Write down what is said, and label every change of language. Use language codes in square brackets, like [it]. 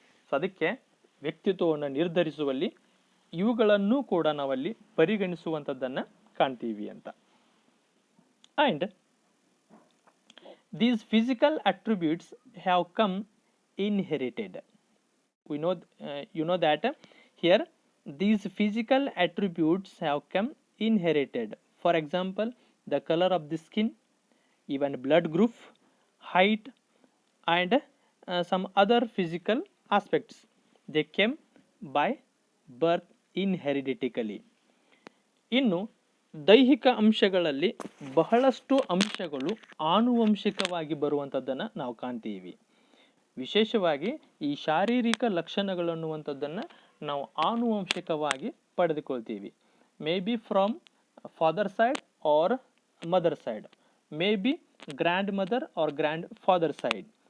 [kn] So ಅದಕ್ಕೆ ವ್ಯಕ್ತಿತ್ವವನ್ನು ನಿರ್ಧರಿಸುವಲ್ಲಿ ಇವುಗಳನ್ನು ಕೂಡ ನಾವಲ್ಲಿ ಪರಿಗಣಿಸುವಂಥದ್ದನ್ನು ಕಾಣ್ತೀವಿ ಅಂತ. [en] And these physical attributes have come inherited. you know that here these physical attributes have come inherited. For example, the color of the skin, even blood group, height, and some other physical aspects, they came by birth inheritically. [kn] ಇನ್ನು ದೈಹಿಕ ಅಂಶಗಳಲ್ಲಿ ಬಹಳಷ್ಟು ಅಂಶಗಳು ಆನುವಂಶಿಕವಾಗಿ ಬರುವಂಥದ್ದನ್ನು ನಾವು ಕಾಣ್ತೀವಿ. ವಿಶೇಷವಾಗಿ ಈ ಶಾರೀರಿಕ ಲಕ್ಷಣಗಳನ್ನುವಂಥದ್ದನ್ನು ನಾವು ಆನುವಂಶಿಕವಾಗಿ ಪಡೆದುಕೊಳ್ತೀವಿ. [en] May be from father side or mother side, may be grandmother or grandfather side.